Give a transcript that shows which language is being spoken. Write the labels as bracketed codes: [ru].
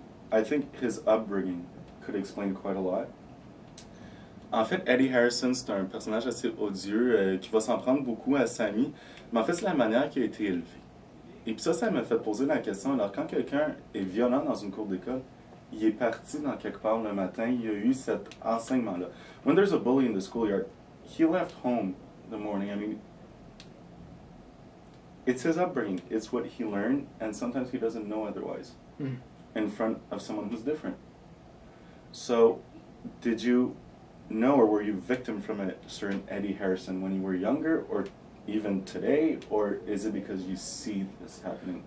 [en] I think his upbringing could explain quite a lot. [fr] En fait, Eddie Harrison, c'est un personnage assez odieux qui va s'en prendre beaucoup à Sami, mais en fait, c'est la manière qu'il a été élevé. Et puis ça m'a fait poser la question, alors quand quelqu'un est violent dans une cour d'école, il est parti dans quelque part le matin, il y a eu cet enseignement-là. [en] When there's a bully in the schoolyard, he left home the morning. I mean, it's his upbringing, it's what he learned, and sometimes he doesn't know otherwise. Mm. In front of someone who's different. So, did you know or were you victim from a certain Eddie Harrison when you were younger or even today, or is it because you see this happening?